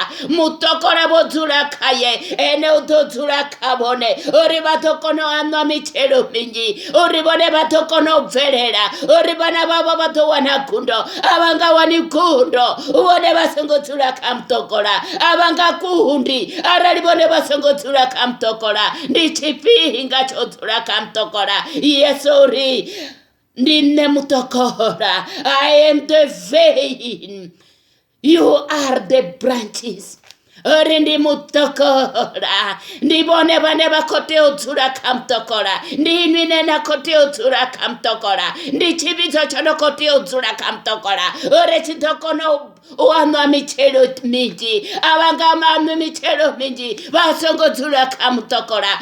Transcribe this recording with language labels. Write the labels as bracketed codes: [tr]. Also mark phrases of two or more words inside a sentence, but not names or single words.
[ve] Mutokora vho dzula khaye, ene u ḓo dzula kha vhone uri vha ḓo kona u anwa mitshelo minzhi, uri vhone vha ḓo kona u bvelela, uri vhana vhavho vha ḓo wana gundo. A vha nga wani gundo vhone vha songo dzula kha mutokora, a vha nga kundi arali vhone vha songo dzula kha mutokora. Ndi tshifhinga tsho dzula kha mutokora. Yesu uri ndi nṋe mutokora. [en] I am the vein, you are the branches. [ve] Uri ndi mutokora. Ndi vhone vhane vha khou tea u dzula kha mutokora. Ndi inwi ne na khou tea u dzula kha mutokora. Ndi tshivhidzo tsho no khou tea u dzula kha mutokora uri tshi ḓo kona u anwa mitshelo minzhi. A vha nga manwi mitshelo minzhi vha songo dzula kha mutokora.